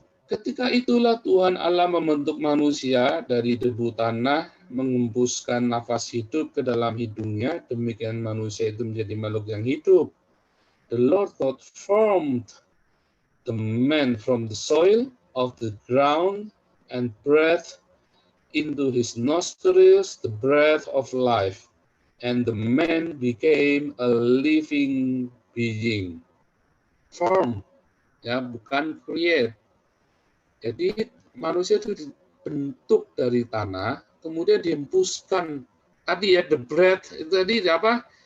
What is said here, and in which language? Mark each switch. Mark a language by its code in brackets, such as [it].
[id] Ketika itulah Tuhan Allah membentuk manusia dari debu tanah, mengembuskan nafas hidup ke dalam hidungnya, demikian manusia itu menjadi makhluk yang hidup. [en] The Lord God formed the man from the soil of the ground and breathed into his nostrils the breath of life, and the man became a living being. [id] Form, ya, bukan create. Jadi manusia itu dibentuk dari tanah, kemudian dihembuskan tadi ya, the breath itu tadi apa?